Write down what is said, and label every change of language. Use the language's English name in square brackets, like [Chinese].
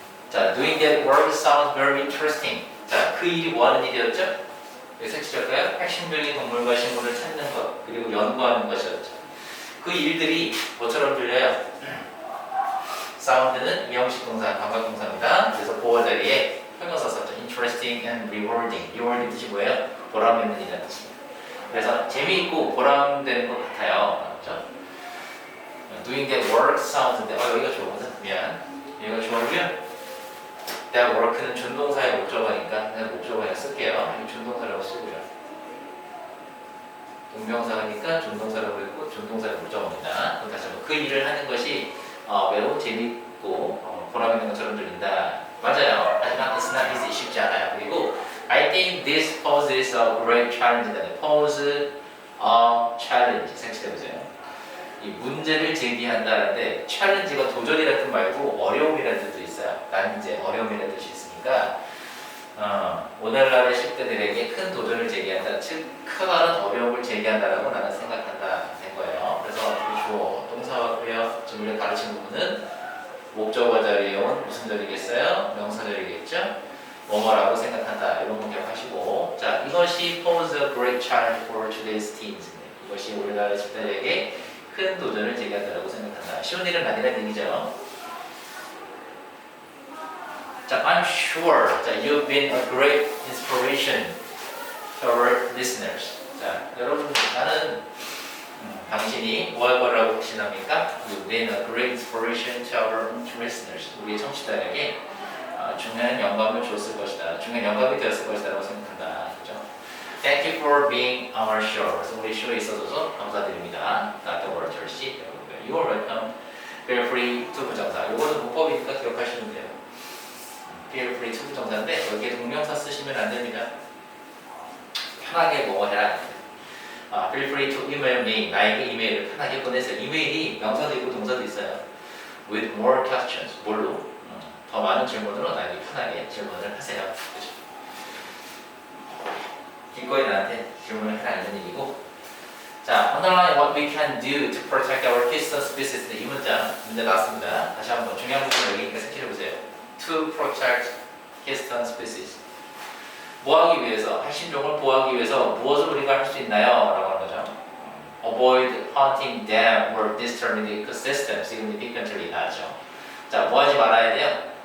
[English] 자, doing that work sounds very interesting. [Korean] 자, 그 일이 뭐 하는 일이었죠? 여기서 치실까요? 핵심적인 동물과 식물을 찾는 것, 그리고 연구하는 것이었죠. 그 일들이 뭐처럼 들려요? 사운드는 이형식 동사, 감각 동사입니다. 그래서 보어 자리에 형용사 썼죠. [English] interesting and rewarding. [Korean] rewarding 뜻이 뭐예요? 보람되는 일이라는 뜻입니다. 그래서 재미있고 보람되는 것 같아요. 그렇죠? [English] doing that work sounds인데 [Korean] 여기가 좋거든. 미안. 여기가 좋아고요. that work는 준동사의 목적어니까 그냥 목적어에 쓸게요. 이 준동사라고 쓰고요. 동명사니까 준동사라고 했고 준동사의 목적어입니다. 그럼 다시 한번 그 일을 하는 것이 매우 재밌고 보람 있는 것처럼 들린다. 맞아요. 하지만 [English] it's not easy. [Korean] 쉽지 않아요. 그리고 [English] I think this poses a great challenge. pose a challenge. [Korean] 생각해보세요. 이 문제를 제기한다는데 challenge가 도전이라는 뜻 말고 어려움이라는 뜻도 있어요. 난제, 어려움이라는 뜻이 있으니까 오늘날의 10대들에게 큰 도전을 제기한다. 즉, 크다는 어려움을 제기한다라고 나는 생각한다. 된 거예요. 그래서 주어, 동사고요. 지금 우리가 가르친 부분은 목적어 자리에 온 무슨 자리겠어요? 명사 자리겠죠? 뭐뭐라고 생각한다. 이런 거 기억하시고 자, 이것이 [English] pose a great challenge for today's teens. [Korean] 이것이 우리나라의 10대들에게 큰 도전을 제기한다라고 생각한다. 쉬운 일은 아니라는 얘기죠. [English] 자, I'm sure that you've been a great inspiration to our listeners. [Korean] 자, 여러분, 나는 당신이 뭐 할 거라고 확신합니까? [English] You've been a great inspiration to our listeners. [Korean] 우리 청취자에게 중요한 영감을 줬을 것이다. 중요한 영감이 되었을 것이다라고 생각한다. 그죠? [English] Thank you for being on our show. [Korean] 그래서 우리 쇼에 있어줘서 감사드립니다. [English] Dr. Walter 씨. You are welcome. Feel free to 부정사. [Korean] 이거는 문법이니까 기억하시면 돼요. Feel free to 부정사인데 여기에 동명사 쓰시면 안 됩니다. 편하게 뭐뭐 해라. [English] Feel free to email me. [Korean] 나에게 이메일을 편하게 보내세요. 이메일이 명사도 있고 동사도 있어요. [English] With more questions. [Korean] 뭘로? 더 많은 질문으로 나에게 편하게 질문을 하세요. 그렇죠? 기꺼이 나한테 질문을 해라 이런 얘기고. [English] 자, underline what we can do to protect our keystone species. [Korean] 이 문제 나왔습니다. 다시 한번 중요한 부분 여기니까 생각해보세요. [English] To protect keystone species. [Korean] 뭐하기 위해서, 핵심종을 보호하기 위해서 무엇을 우리가 할 수 있나요? 라고 하는 거죠. [English] Avoid hunting them or disturbing the ecosystem. [Korean] significantly 나죠. 자, 뭐하지 말아야 돼요?